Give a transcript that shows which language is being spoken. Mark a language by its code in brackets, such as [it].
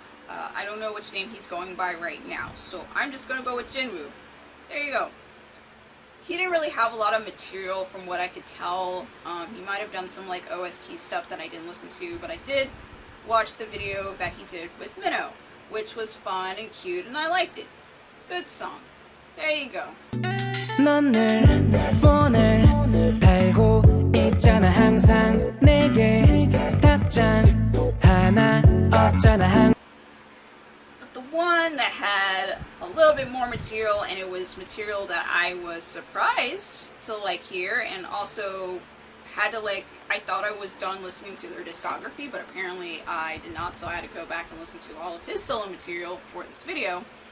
[en] I don't know which name he's going by right now, so I'm just gonna go with Jinwoo. There you go. He didn't really have a lot of material from what I could tell. He might have done some like OST stuff that I didn't listen to, but I did watch the video that he did with Miko, which was fun and cute, and I liked it. Good song. There you go. [ko] 넌 늘 폰을 달고 있잖아 항상 내게 답장 하나 없잖아. [en] But the one that had a little bit more material, and it was material that I was surprised to like hear, and also had to like, I thought I was done listening to their discography, but apparently I did not, so I had to go back and listen to all of his solo material for this video.